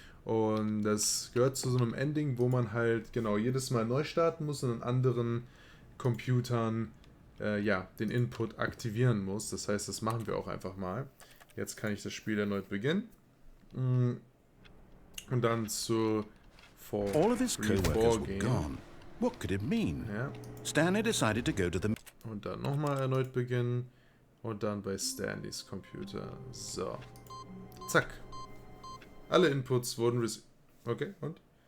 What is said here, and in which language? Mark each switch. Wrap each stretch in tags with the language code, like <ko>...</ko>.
<de>Und das gehört zu so einem Ending, wo man halt genau jedes Mal neu starten muss und an anderen Computern den Input aktivieren muss. Das heißt, das machen wir auch einfach mal. Jetzt kann ich das Spiel erneut beginnen. Und dann zu</de> <en>All of his co-workers were gone. What could it mean?</en> <de>Ja.</de> <en>Stanley decided to go to the...</en> <de>Und dann nochmal erneut beginnen. Und dann bei Stanleys Computer. So. Zack. Alle Inputs wurden okay, und?</de>